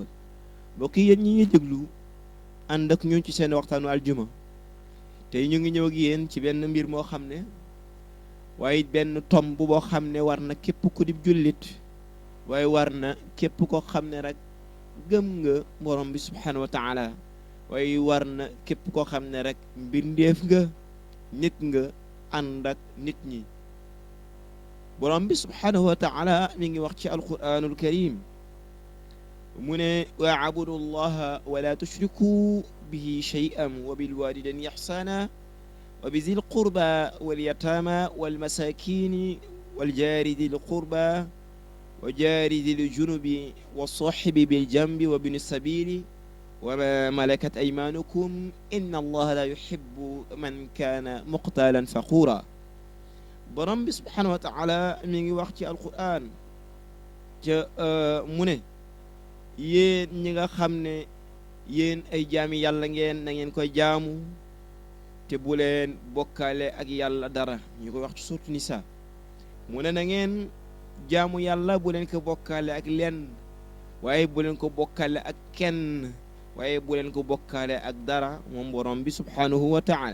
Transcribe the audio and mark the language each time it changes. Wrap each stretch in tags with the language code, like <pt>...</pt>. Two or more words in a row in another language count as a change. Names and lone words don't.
<wo>mbokk yi yéen ñi ñuy déglu ànd ak ñun ci seen waxtaanu aljuma tey ñu ngi ñëw ak yéen ci benn mbir moo xam ne waaye benn tomb boo xam ne war na képp ku di jullit waaye war na képp koo xam ne rek gëm nga borom bi</wo> <ar>سبحانه وتعالى</ar> <wo>waaye war na képp koo xam ne rek mbindeef nga nit nga ànd ak nit ñi. borom bi</wo> <ar>سبحانه وتعالى</ar> <wo>mi ngi wax ci</wo> <ar>القرآن الكريم</ar> <wo>mu ne</wo> <ar>واعبدوا الله ولا تشركوا به شيئا وبالوالدين إحسانا وبذي القربى واليتامى والمساكين والجار ذي القربى وجار ذي الجنب والصاحب بالجنب وابن السبيل وما ملكت أيمانكم إن الله لا يحب من كان مقتالا فخورا.</ar> <wo>borom bi</wo> <ar>سبحانه وتعالى</ar> <wo>mi ngi wax ci alquran ca mu ne yéen ñi nga xam ne yéen ay jaami yàlla ngeen na ngeen koy jaamu te bu leen bokkaale ak yàlla dara ñu koy wax ci suuratu Nisaa mu ne na ngeen jaamu yàlla bu leen ko bokkaale ak lenn waaye bu leen ko bokkaale ak kenn waaye bu leen ko bokkaale ak dara moom borom bi</wo> <ar>سبحانه وتعالى.</ar>